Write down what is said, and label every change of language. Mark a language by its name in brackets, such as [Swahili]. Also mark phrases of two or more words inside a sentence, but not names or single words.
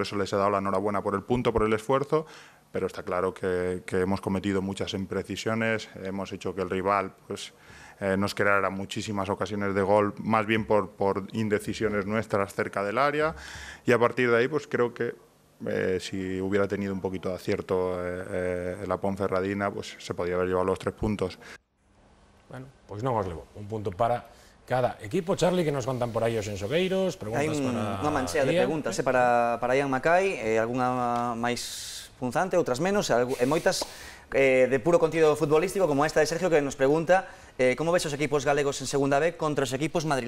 [Spanish] eso les he dado la enhorabuena por el punto, por el esfuerzo, pero está claro que hemos cometido muchas imprecisiones, hemos hecho que el rival pues, nos creara muchísimas ocasiones de gol, más bien por indecisiones nuestras cerca del área, y a partir de ahí pues creo que si hubiera tenido un poquito de acierto la Ponferradina, pues se podía haber llevado los 3 puntos. [Galician] Bueno, pois non os levo. Un punto para cada equipo. Charlie, que nos contan por aí os enxogueiros, preguntas para... Hai unha manchea de preguntas para Ian Macai, algunha máis punzante, outras menos, e moitas de puro contido futbolístico, como esta de Sergio, que nos pregunta como ves os equipos galegos en segunda B contra os equipos madrileños.